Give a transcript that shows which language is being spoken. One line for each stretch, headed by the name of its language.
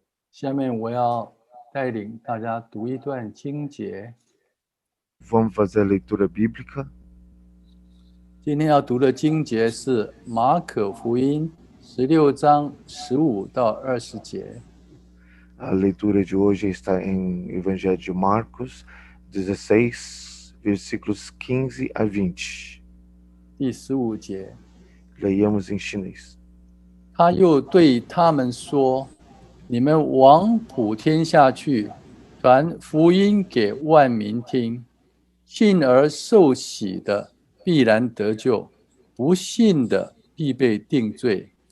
Chinese: 下面我要带领大家读一段经节。
Portuguese: Vamos fazer a leitura bíblica.
Chinese: 今天要读的经节是马可福音16章15到20节。
Portuguese: A leitura de hoje está em Evangelho de Marcos 16, versículos 15 a 20.
Chinese: 第15节，
Portuguese: Leiamos em chinês.
Chinese: 他又对他们说：“你们往普天下去，传福音给万民听。信而受洗的必然得救，不信的必被定罪。